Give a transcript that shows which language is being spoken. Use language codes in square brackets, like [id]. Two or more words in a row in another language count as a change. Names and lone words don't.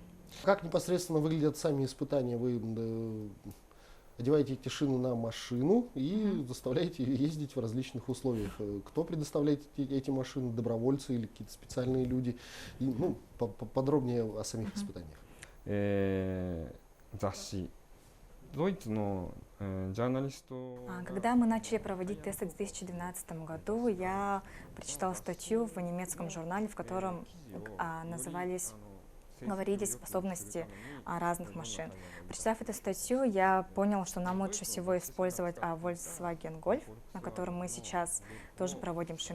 [ru] Как непосредственно выглядят сами испытания? Вы одеваете эти шины на машину и заставляете ездить в различных условиях. Кто предоставляет эти машины? Добровольцы или какие-то специальные люди? И, подробнее о самих испытаниях. [ja] 雑誌ドイツのジャーナリスト [ru] Когда мы начали проводить тесты в 2012 году, я прочитала статью в немецком журнале, в котором говорились способности разных машин. Прочитав эту статью, я понял, что нам лучше всего использовать Volkswagen Golf, на котором мы сейчас тоже проводим шины.